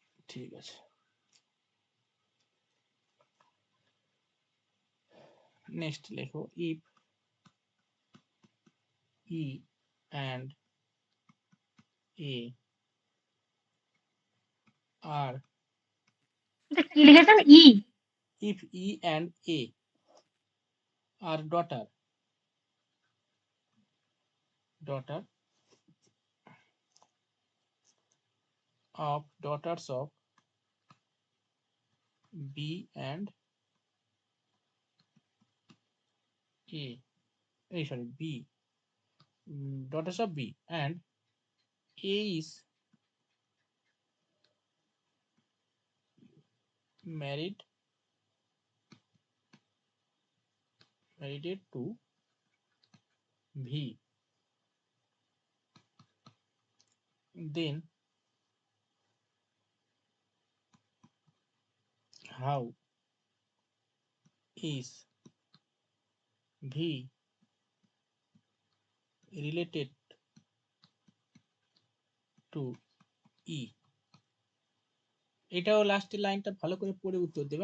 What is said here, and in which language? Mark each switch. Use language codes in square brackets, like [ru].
[bn] ঠিক আছে, [en] next [bn] লেখো, [en] if E and A are, [bn] এটা কি লিখেছেন ই? [en] if E and A are daughter of daughters of B and A, sorry, B, daughters of B, and A is married to V, then how is V related to E? [bn] এটাও লাস্টের লাইনটা ভালো করে পড়ে উত্তর দেবে।